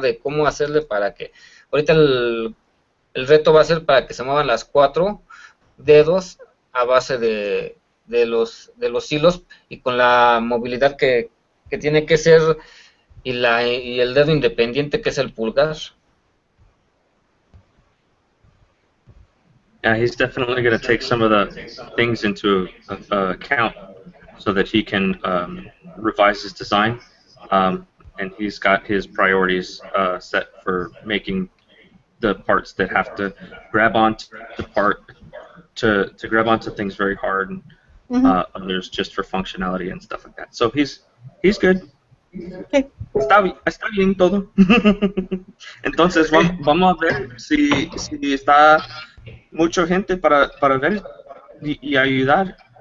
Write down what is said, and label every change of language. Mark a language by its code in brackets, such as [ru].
[es] De cómo hacerle para que, ahorita el reto va a ser para que se muevan las 4 dedos a base de los hilos, y con la movilidad que tiene que ser, y el dedo independiente que es el pulgar. [en] Yeah, he's definitely going to take some of the things into account so that he can revise his design. And he's got his priorities set for making the parts that have to grab onto the part to grab onto things very hard, and others just for functionality and stuff like that. So he's good. Okay. [es] Está bien todo. Entonces vamos a ver si está mucha gente para ver y ayudar.